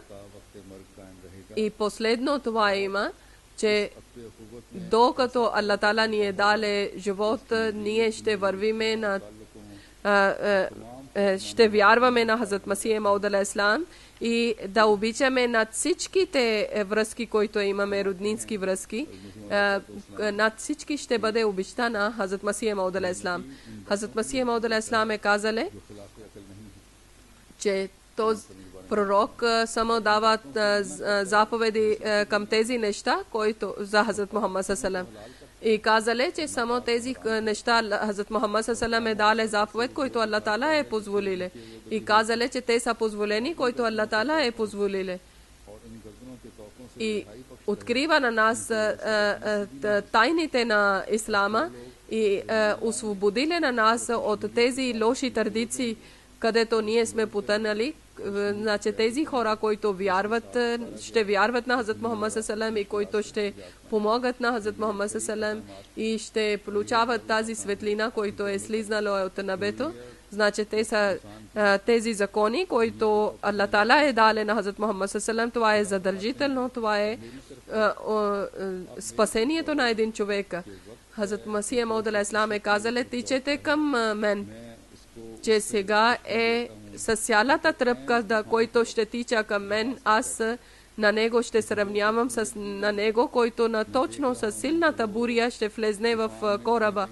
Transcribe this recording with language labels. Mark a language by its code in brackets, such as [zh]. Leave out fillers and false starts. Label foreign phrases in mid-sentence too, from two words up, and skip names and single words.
[bg] И последно това има, че докато Аллах Таала ни е дале живот, ние ще вървиме ще вярваме на Хазрат Масих Мауд [ar] عليه السلام [bg] и да обичаме над всичките връзки, които имаме, роднински връзки, над всички ще бъде обичта на Хазрат Масих Мауд [ar] عليه السلام. [bg] Хазрат Масих Мауд [ar] عليه السلام [bg] е казал, че този пророк само дава заповеди към тези неща, които за Хазрат Мухаммад [ar] صلى الله عليه وسلم. [bg] И казале, че само тези неща Хазрат Мухаммад [ar] صلى الله عليه وسلم [bg] е дал заповед, който Аллах Таала е позволил. И казале, че те са позволени, който Аллах Таала е позволил. И открива на нас тайните на Ислама и освободили на нас от тези лоши традиции, където ние сме потънали. Значи тези хора, които вярват, ще вярват на Хазрат Мухаммад [ar] صلى الله عليه وسلم [bg] и които ще помогат на Хазрат Мухаммад [ar] صلى الله عليه وسلم [bg] и ще получават тази светлина, който е слизнала от небето. Значи те са тези закони, които Аллах Таала е дал на Хазрат Мухаммад [ar] صلى الله عليه وسلم. [bg] Това е задължително, това е спасението на един човек. Хазрат Масих Мауд [ar] عليه السلام [bg] е казал, тичете към мен, че сега е с цялата тръпка, да, който ще тича към мен, аз на него ще сравнявам на него, който точно с силната буря ще влезне в кораба.